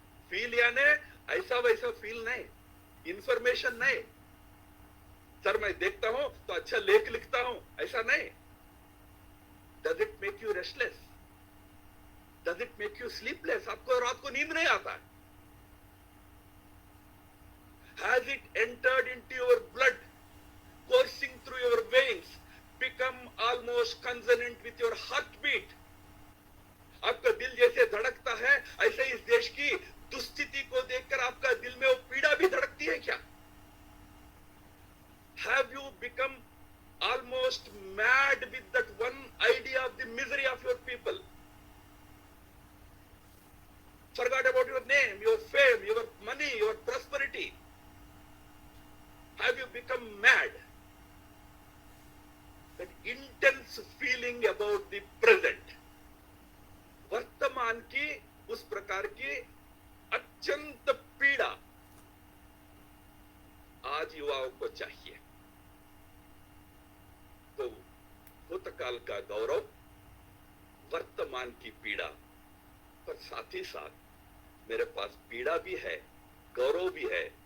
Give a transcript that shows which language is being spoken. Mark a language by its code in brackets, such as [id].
[hi] Feel यानी ऐसा वैसा फील नहीं, इंफॉर्मेशन नहीं। सर मैं देखता हूं तो अच्छा लेख लिखता हूं, ऐसा नहीं। [en] Does it make you restless? Does it make you sleepless? [hi] आपको रात को नींद नहीं आता? [en] Has it entered into your blood, coursing through your veins, become almost consonant with your heartbeat? [hi] आपका दिल जैसे धड़कता है, ऐसे इस देश की दुस्थिति को देखकर आपका दिल में वो पीड़ा भी धड़कती है क्या? [en] Have you become almost mad with that one idea of the misery of your people? Forgot about your name, your fame, your money, your prosperity. Have you become mad? That intense feeling about the present. [hi] वर्तमान की उस प्रकार की अत्यंत पीड़ा आज युवाओं को चाहिए। तो भूतकाल का गौरव, वर्तमान की पीड़ा, पर साथ ही साथ मेरे पास पीड़ा भी है, गौरव भी है।